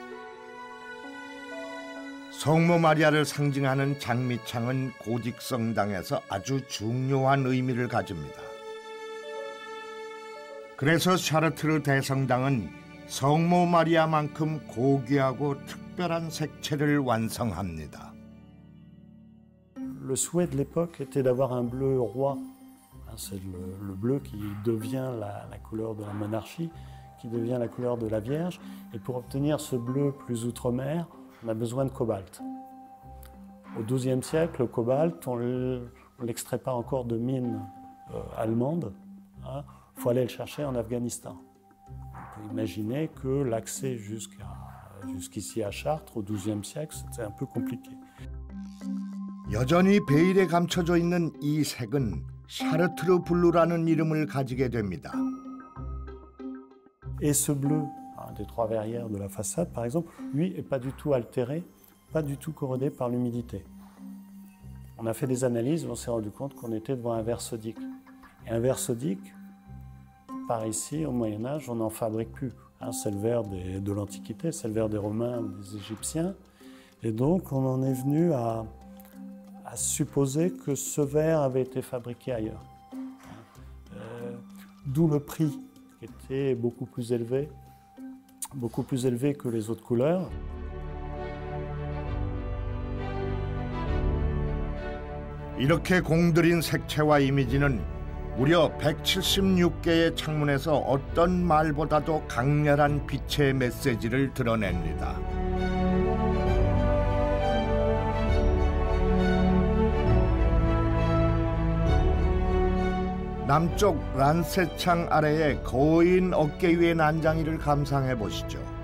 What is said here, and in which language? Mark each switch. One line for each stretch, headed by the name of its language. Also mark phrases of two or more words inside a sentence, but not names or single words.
Korean: 성모 마리아를 상징하는 장미창은 고딕 성당에서 아주 중요한 의미를 가집니다. 그래서 샤르트르 대성당은 성모 마리아만큼 고귀하고 특별한 색채를 완성합니다.
French: Le souhait de l'époque était d'avoir un bleu roi. C'est le bleu qui devient la couleur de la monarchie, qui devient la couleur de la Vierge. Et pour obtenir ce bleu plus outre-mer, on a besoin de cobalt. Au XIIe siècle, le cobalt, on ne l'extrait pas encore de mines allemandes. Il faut aller le chercher en Afghanistan. On peut imaginer que l'accès jusqu'ici à Chartres, au XIIe siècle, c'était un peu compliqué.
Korean: 여전히 베일에 감춰져 있는 이 색은 샤르트르 블루라는 이름을 가지게 됩니다.
French: Et ce bleu, des trois verrières de la façade par exemple, lui n'est pas du tout altéré, pas du tout corrodé par l'humidité. On a fait des analyses et on s'est rendu compte qu'on était devant un verre sodique. Et un verre sodique, par ici, au Moyen-Âge, on n'en fabrique plus. C'est le verre de l'Antiquité, c'est le verre des Romains ou des Égyptiens. Et donc on en est venu à supposer que ce verre avait été fabriqué ailleurs. D'où le prix qui était beaucoup plus élevé que les autres couleurs.
Korean: 이렇게 공들인 색채와 이미지는 무려 176개의 창문에서 어떤 말보다도 강렬한 빛의 메시지를 드러냅니다. 남쪽 란세창 아래의 거인 어깨 위의 난장이를 감상해 보시죠.